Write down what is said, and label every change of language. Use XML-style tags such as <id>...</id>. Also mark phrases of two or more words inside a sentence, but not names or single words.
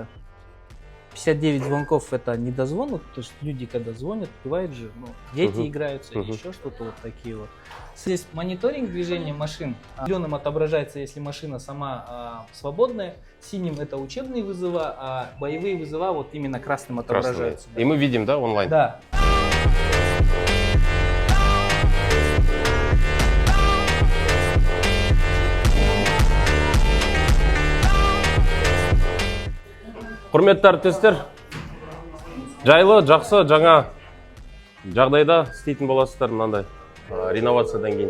<ru>59 звонков это недозвонок, то есть люди когда звонят, бывает же, дети играются или еще что-то вот такие вот. Здесь мониторинг движения машин. Зеленым отображается, если машина сама свободная, синим это учебные вызова, а боевые вызова вот именно красным отображаются. И мы видим, да, онлайн? Да.</ru> <kk>Құрметті әріптестер, жайлы, жақсы, жаңа жағдайда істейтін боласыздар мынандай реновациядан кейін.</kk>